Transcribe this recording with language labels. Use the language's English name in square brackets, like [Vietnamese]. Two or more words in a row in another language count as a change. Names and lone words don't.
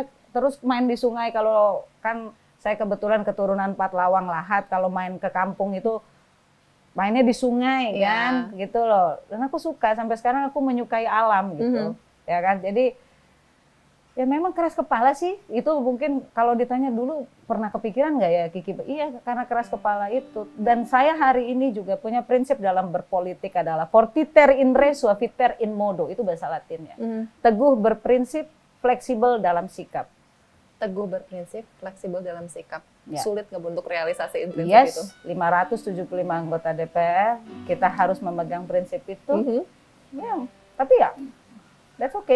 [Indonesian] Terus main di sungai, kalau kan saya kebetulan keturunan Patlawang Lahat, kalau main ke kampung itu mainnya di sungai kan, gitu loh. Dan aku suka, sampai sekarang aku menyukai alam gitu, ya kan. Jadi ya memang keras kepala sih, itu mungkin kalau ditanya dulu pernah kepikiran nggak ya Kiki? Iya, karena keras kepala itu. Dan saya hari ini juga punya prinsip dalam berpolitik adalah [Latin] fortiter in re suaviter in modo, [Indonesian] itu bahasa Latinnya. Teguh berprinsip, fleksibel dalam sikap. Teguh berprinsip, fleksibel dalam sikap. Ya. Sulit nggak untuk realisasiin prinsip itu? Yes, 575 anggota DPR, kita harus memegang prinsip itu. Ya, tapi ya, [English] that's okay.